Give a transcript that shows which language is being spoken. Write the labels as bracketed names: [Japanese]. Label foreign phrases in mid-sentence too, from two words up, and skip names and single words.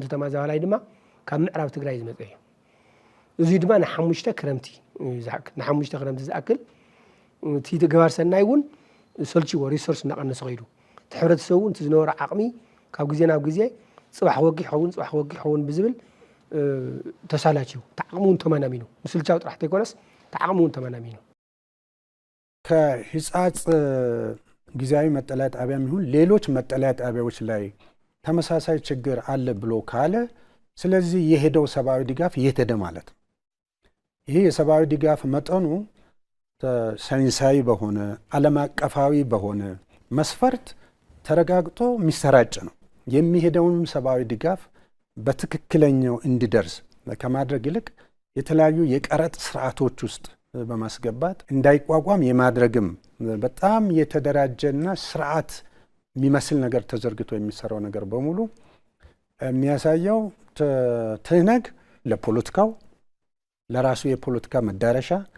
[Tigrinya] ተማዛባላይ ድማ ካብ ምዕራብ ትግራይ ዝመፀ እዩ እዚ ድማ ንሓሙሽተ ክረምቲ ዝሓክል ንሓሙሽተ ክረምቲ ዝኣክል እቲ ተግባር ሰናይ እውን ሰልችዎ ሪሶርስ እናቐነሰ ኸይዱ እቲ ሕብረተሰብ እውን እቲ ዝነበረ ዓቕሚ ካብ ግዜ ናብ ግዜ ፅባሕ ወጊሕ ኸውን ብዝብል ተሳላችው ተዓቕሙን ተመናሚኑ ምስልቻው ጥራሕ ተይኮነስ ተዓቕሙን ተመናሚኑ [Amharic] ከህፃጽ ጊዜያዊ መጠለያ ጣቢያም ይሁን ሌሎች መጠለያ ጣቢያዎች ላይ ተመሳሳይ ችግር አለ ብሎ ካለ ስለዚህ የሄደው ሰብአዊ ድጋፍ እየተደ ማለት ነው። ይሄ የሰብአዊ ድጋፍ መጠኑ ሳይንሳዊ በሆነ ዓለም አቀፋዊ በሆነ መስፈርት ተረጋግጦ የሚሰራጭ ነው። የሚሄደውን ሰብአዊ ድጋፍ በትክክለኛው እንዲደርስ ከማድረግ ይልቅ የተለያዩ የቀረጥ ስርዓቶች ውስጥ በማስገባት እንዳይቋቋም የማድረግም በጣም የተደራጀና ስርዓት የሚመስል ነገር ተዘርግቶ የሚሰራው ነገር በሙሉ የሚያሳየው ትህነግ ለፖለቲካው ለራሱ የፖለቲካ መዳረሻ